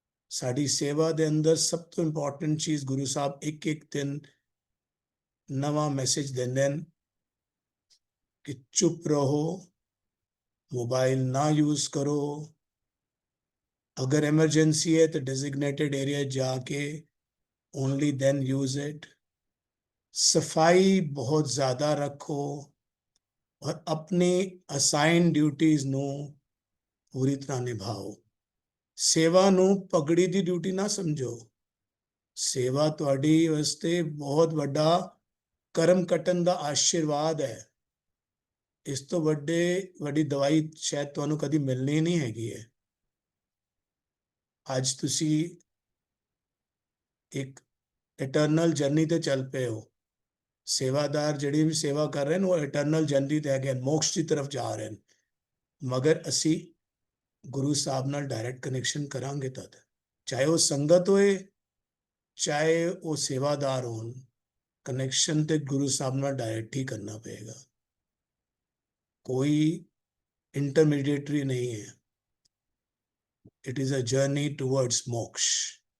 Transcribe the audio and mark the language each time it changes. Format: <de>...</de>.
<pa>ਸਾਡੀ ਸੇਵਾ ਦੇ ਅੰਦਰ ਸਭ ਤੋਂ ਇੰਪੋਰਟੈਂਟ ਚੀਜ਼ ਗੁਰੂ ਸਾਹਿਬ ਇੱਕ ਇੱਕ ਦਿਨ ਨਵਾਂ ਮੈਸੇਜ ਦਿੰਦੇ ਹਨ ਕਿ ਚੁੱਪ ਰਹੋ,</pa> <hi>मोबाइल ना यूज करो, अगर इमरजेंसी है तो डेजिग्नेटेड एरिया जाके ओनली देन यूज इट। सफाई बहुत ज़्यादा रखो और अपनी असाइन ड्यूटीज़ ਨੂੰ पूरी तरह निभाओ।</hi> <pa>सेवा ਨੂੰ ਪਗੜੀ ਦੀ ਡਿਊਟੀ ਨਾ ਸਮਝੋ। ਸੇਵਾ ਤੁਹਾਡੀ ਵਾਸਤੇ ਬਹੁਤ ਵੱਡਾ ਕਰਮ ਕਟਣ ਦਾ ਆਸ਼ੀਰਵਾਦ ਹੈ। ਇਸ ਤੋਂ ਵੱਡੀ ਦਵਾਈ ਸ਼ਾਇਦ ਤੁਹਾਨੂੰ ਕਦੀ ਮਿਲਣੀ ਨਹੀਂ ਹੈਗੀ ਹੈ। ਅੱਜ ਤੁਸੀਂ ਇੱਕ ਇਟਰਨਲ ਜਰਨੀ ਤੇ ਚੱਲ ਪਏ ਹੋ। ਸੇਵਾਦਾਰ ਜਿਹੜੀ ਵੀ ਸੇਵਾ ਕਰ ਰਹੇ ਨੇ ਉਹ ਇਟਰਨਲ ਜਰਨੀ ਤੇ ਹੈਗੇ, ਮੋਕਸ਼ ਦੀ ਤਰਫ ਜਾ ਰਹੇ ਨੇ। ਮਗਰ ਅਸੀਂ ਗੁਰੂ ਸਾਹਿਬ ਨਾਲ ਡਾਇਰੈਕਟ ਕਨੈਕਸ਼ਨ ਕਰਾਂਗੇ ਤਦ, ਚਾਹੇ ਉਹ ਸੰਗਤ ਹੋਏ ਚਾਹੇ ਉਹ ਸੇਵਾਦਾਰ ਹੋਣ, ਕਨੈਕਸ਼ਨ ਤੇ ਗੁਰੂ ਸਾਹਿਬ ਨਾਲ ਡਾਇਰੈਕਟ ਹੀ ਕਰਨਾ ਪਏਗਾ।</pa> <hi>कोई इंटरमीडिएटरी नहीं है।</hi> <en>It is a journey towards moksha.</en>